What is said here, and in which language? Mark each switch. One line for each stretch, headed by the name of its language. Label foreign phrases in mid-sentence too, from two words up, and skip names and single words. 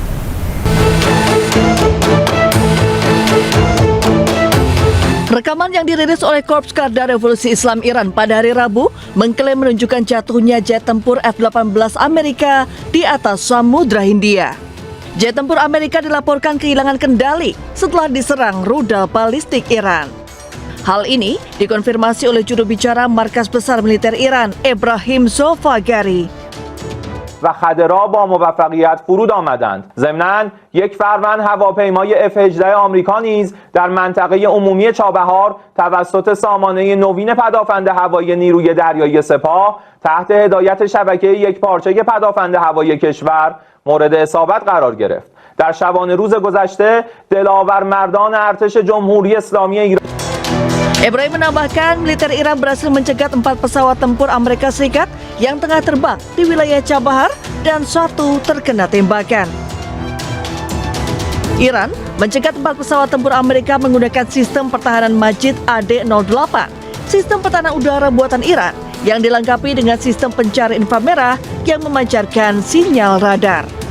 Indonesian: Rekaman yang dirilis oleh Korps Garda Revolusi Islam Iran pada hari Rabu mengklaim menunjukkan jatuhnya jet tempur F-18 Amerika di atas Samudra Hindia. Jet tempur Amerika dilaporkan kehilangan kendali setelah diserang rudal balistik Iran. Hal ini dikonfirmasi oleh juru bicara Markas Besar Militer Iran, Ebrahim Zofagari.
Persian: و خدرها با موفقیت فرود آمدند. ضمناً یک فروند هواپیمای F-18 آمریکا نیز در منطقه عمومی چابهار توسط سامانه نوین پدافند هوایی نیروی دریایی سپاه تحت هدایت شبکه یکپارچه پدافند هوایی کشور مورد اصابت قرار گرفت. در شبانه روز گذشته دلاور مردان ارتش جمهوری اسلامی ایران
Indonesian: Ebrahim menambahkan militer Iran berhasil mencegat 4 pesawat tempur Amerika Serikat yang tengah terbang di wilayah Chabahar dan 1 terkena tembakan. Iran mencegat 4 pesawat tempur Amerika menggunakan sistem pertahanan Majid AD-08, sistem pertahanan udara buatan Iran yang dilengkapi dengan sistem pencari inframerah yang memancarkan sinyal radar.